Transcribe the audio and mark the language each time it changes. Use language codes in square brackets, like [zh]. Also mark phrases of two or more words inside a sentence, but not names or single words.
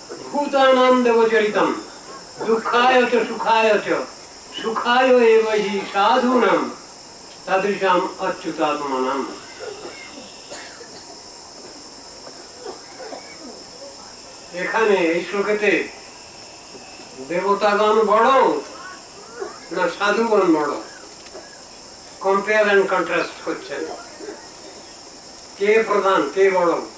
[sa] भूतानां देवचरितं दुःखाय च सुखाय च सुखाय एव हि साधूनां तादृशाम् अच्युतात्मनाम्। [bn] এখানে এই শ্লোকেতে দেবতাগণ বড় না সাধুগণ বড়, [en] compare and contrast [bn] করছেন, কে প্রধান কে বড়।